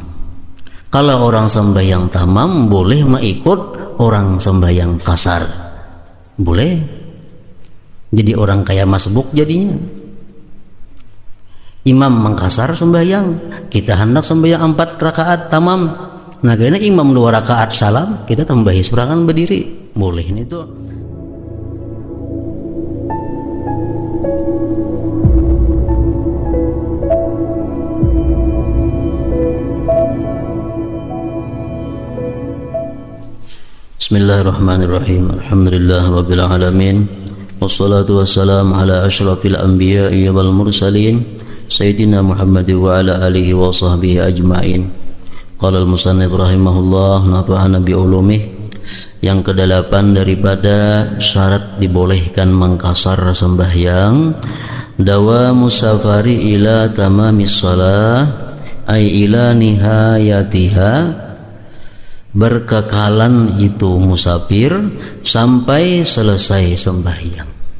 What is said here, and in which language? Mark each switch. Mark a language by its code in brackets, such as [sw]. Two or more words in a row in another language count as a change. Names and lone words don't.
[ms] Kalau orang sembahyang tamam boleh mengikut orang sembahyang kasar, boleh. Jadi orang kayak masbuk jadinya. Imam mengkasar sembahyang, kita hendak sembahyang 4 rakaat tamam. Nah karena imam 2 rakaat salam, kita tambahi serangan berdiri, boleh itu. [ar] بسم الله الرحمن الرحيم. الحمد لله رب العالمين. والصلاة والسلام على أشرف الأنبياء والمرسلين سيدنا محمد وعلى آله وصحبه أجمعين. قال المصنف رحمه الله نفعنا بعلومه. [ms] Yang ke-8 daripada syarat dibolehkan mengkasar sembahyang, [ar] دوام السفر إلى تمام الصلاة أي إلى نهايتها, [ms] berkekalan itu musafir sampai selesai sembahyang.